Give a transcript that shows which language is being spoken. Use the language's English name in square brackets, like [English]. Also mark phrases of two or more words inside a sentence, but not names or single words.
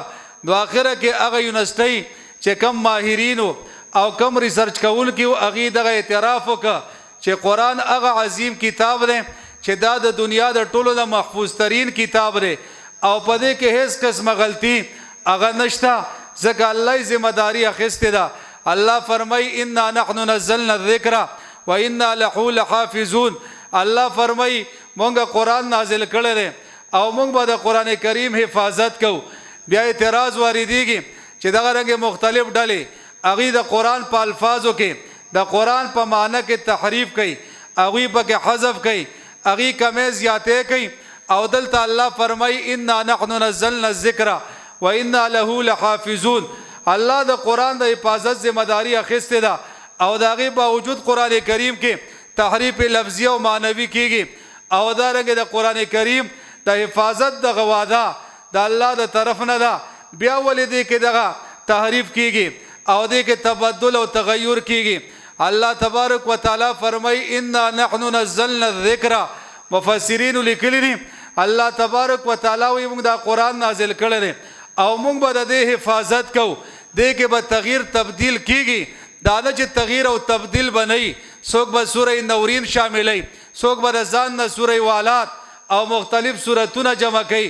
[Pashto] نو اخره کې هغه یونیورسيټي چې کم ماهرینو او کم ریسرچ کوونکو هغه دغه اعتراف وکړه چې قران هغه عظیم کتاب دی چې دا د دنیا د ټولو د محفوظ ترین کتاب دی او په دې کې هیڅ قسمه غلطي هغه نشته ځکه الله ذمہ داری اخیسته ده. [Arabic] الله فرمای انا نحن نزلنا الذکر وانا له لحافظون. [Pashto] الله فرمای مونږه قران نازل کړل دي او مونږ به د قران کریم حفاظت کوو. بیا اعتراض واردېږي چې دغه رنګ مختلف ډلې هغه د قران په الفاظو کې د قران په معنی کې تحریف کوي، هغه په کې حذف کوي، هغه کمې زیاتې کوي او دلته الله فرمای [Arabic] انا نحن نزلنا الذکر وانا له لحافظون. [Pashto] الله د قران د حفاظت ذمہ داری اخیسته ده او دغه باوجود قران کریم کې تحریف لفظي او معنوي کیږي او دا رنګ د قران کریم د حفاظت د غواده د الله د طرف نه ده. بیا ولې دې کې دغه تحریف کیږي او دې کې تبدل او تغیر کیږي. [Arabic] الله تبارک وتعالى فرمای انا نحن نزلنا الذکر. [Pashto] مفسرین لیکلی دي الله [Arabic] تبارک وتعالى [Pashto] وي موږ دا قران نازل کړل او موږ به د حفاظت کو. دې کې به تغییر تبديل کیږي دا نه چې تغییر او تبديل بنئ. څوک به سوره نورین شاملای، څوک به ځان نه سوره والات او مختلف سوراتونه جمع کوي.